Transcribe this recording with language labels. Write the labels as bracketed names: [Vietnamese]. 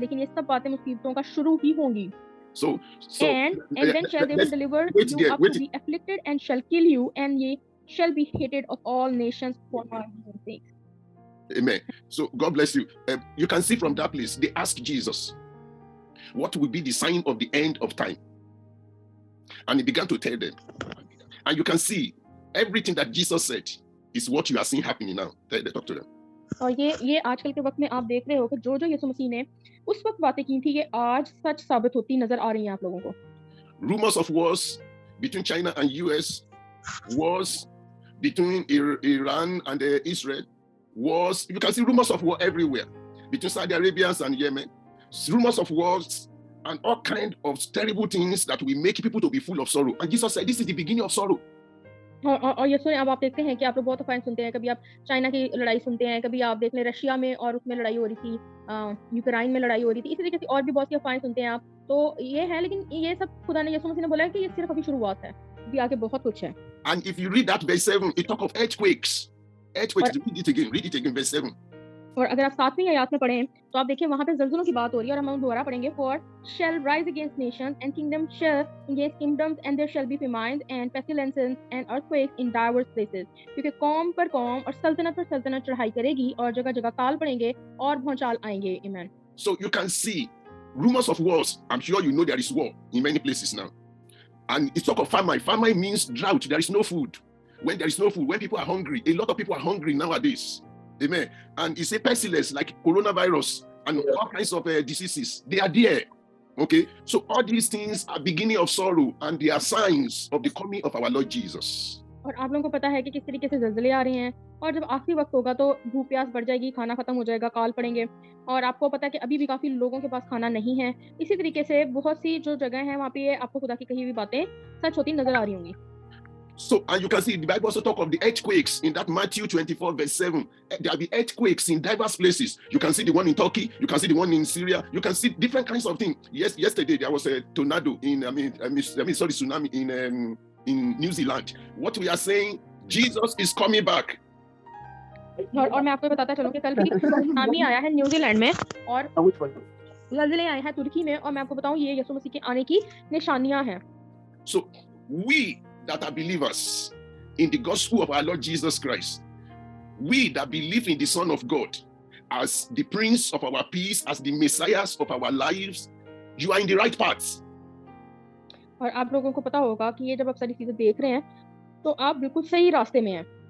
[Hindi] लेकिन ये सब बातें मुसीबतों का शुरू ही होंगी. [English] And then shall they will deliver you up to be afflicted and shall kill you, and ye shall be hated of all nations for my name's sake. Amen. So God bless you. You can see from that place, they asked Jesus, what will be the sign of the end of time? And he began to tell them. And you can see everything that Jesus said is what you are seeing happening now. They talk to them. [Hindi] और ये आजकल के वक्त में आप देख रहे हो कि जो यीशु मसीह ने उस वक्त बातें की थी, ये आज सच साबित होती नजर आ रही हैं आप लोगों को. [English] Rumors of wars between China and US, wars between Iran and Israel, wars. You can see rumors of war everywhere between Saudi Arabians and Yemen. Rumors of wars and all kinds of terrible things that will make people to be full of sorrow. And Jesus said, this is the beginning of sorrow. [Hindi] और ये सुने, अब आप देखते हैं कि आप लोग बहुत अफवाहें सुनते हैं. कभी आप चाइना की लड़ाई सुनते हैं, कभी आप देख लें रशिया में और उसमें लड़ाई हो रही थी, यूक्रेन में लड़ाई हो रही थी. इसी तरीके से और भी बहुत सी अफवाहें सुनते हैं आप. तो ये है, लेकिन ये सब खुदा ने यीशु मसीह ने बोला है कि ये सिर्फ अभी शुरुआत है, अभी आगे बहुत कुछ है. [English] And if you read that verse 7, it talk of earthquakes. Read it again, verse 7. [Hindi] और अगर आप 7वीं आयत में पढ़ें तो आप देखिए वहां पे ज़लज़लों की बात हो रही है. और हम दोबारा पढ़ेंगे. [English] For shall rise against nations and kingdoms shall against kingdoms, and there shall be famines and pestilences and earthquakes in diverse places. [Hindi] क्योंकि कौम पर कौम और सल्तनत पर सल्तनत चढ़ाई करेगी और जगह जगह काल पड़ेंगे और भूचाल आएंगे. [English] Amen. So you can see rumors of wars. I'm sure you know there is war in many places now. And it's talk of famine. Famine means drought. There is no food. When there is no food, when people are hungry, a lot of people are hungry nowadays. Amen. And it's a pestilence like coronavirus and all kinds of diseases. They are there. Okay. So all these things are beginning of sorrow, and they are signs of the coming of our Lord Jesus. [Hindi] और आप लोगों को पता है कि किस तरीके से ज़लज़ले आ रहे हैं, और जब आखिरी वक़्त होगा तो भूख प्यास बढ़ जाएगी, खाना खत्म हो जाएगा, अकाल पड़ेंगे, और आपको पता है कि अभी भी काफ़ी लोगों के पास खाना नहीं है। इसी तरीके से बहुत सी जो जगह हैं वहाँ पे ये आपको खुदा की कही हुई बातें सच होती नज़र आ रही होंगी। [English] So, and you can see the Bible also talk of the earthquakes in that Matthew 24 verse 7. There will be earthquakes in diverse places. You can see the one in Turkey. You can see the one in Syria. You can see different kinds of things. Yes, yesterday there was a tornado in, tsunami in New Zealand. What we are saying, Jesus is coming back. [Hindi] और मैं आपको बताता चलूँ कि कल भी tsunami आया है न्यूजीलैंड में, और ज़लज़ले आए हैं तुर्की में, और मैं आपको बताऊँ ये यीशु मसीह के आने की निशानियाँ हैं। [English] So we that are believers in the gospel of our Lord Jesus Christ, we that believe in the Son of God as the Prince of our peace, as the Messiahs of our lives, you are in the right path. [Hindi] और आप लोगों को पता होगा कि ये जब आप सारी चीजें देख रहे हैं तो आप बिल्कुल सही रास्ते में हैं।